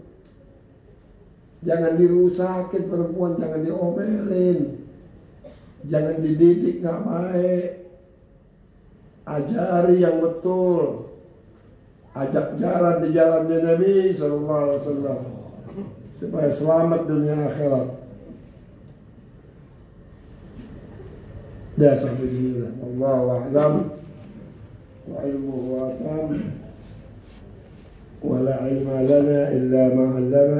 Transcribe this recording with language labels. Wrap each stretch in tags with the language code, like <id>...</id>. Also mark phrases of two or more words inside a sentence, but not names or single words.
<id>Jangan dirusakin perempuan, jangan diomelin, jangan dididik nggak baik. Ajari yang betul, ajak jalan di jalannya Nabi</id> <ar>صلى الله عليه وسلم</ar> <id>supaya selamat dunia akhirat. Dah sampai sini lah.</id> <ar>والله أعلم وعلمه أتم ولا علم لنا إلا ما علم.</ar>